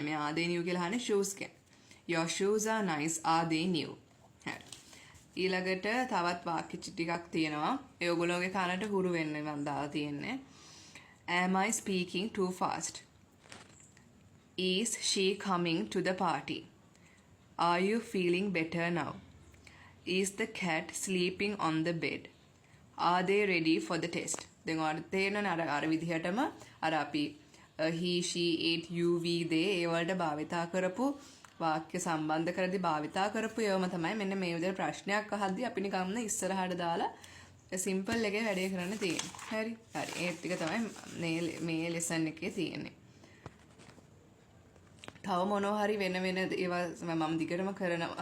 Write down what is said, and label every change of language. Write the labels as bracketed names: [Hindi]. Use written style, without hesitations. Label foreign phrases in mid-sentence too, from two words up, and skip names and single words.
[Sinhala] මේ [English] are they new [Sinhala] කියලා අහන්නේ shoes ගැන. [English] your shoes are nice are they new. [Sinhala] හරි. ඊළඟට තවත් වාක්‍ය ටිකක් තියෙනවා. ඒ ඔයගොල්ලෝගේ කනට හුරු වෙන්න මම දාලා තියෙන්නේ. [English] Am I speaking too fast? Is she coming to the party? Are you feeling better now? Is the cat sleeping on the bed? Are they ready for the test? [Sinhala] දැන් ඔයාලට තේරෙනවනේ අර විදිහටම අර අපි [English] he she it you we they [Sinhala] ඒ වලට භාවිතා කරපු වාක්‍ය සම්බන්ධ කරදී භාවිතා කරපු ඒවම තමයි මෙන්න මේ විදිහට ප්‍රශ්නයක් අහද්දී අපි නිකම්ම ඉස්සරහට දාලා සිම්පල් එකේ වැඩේ කරන්න තියෙන්නේ. හරි. ඒ ටික තමයි මේ ලෙසන් එකේ තියෙන්නේ. තව මොනවා හරි වෙන ඒවා මම දිගටම කරනවා.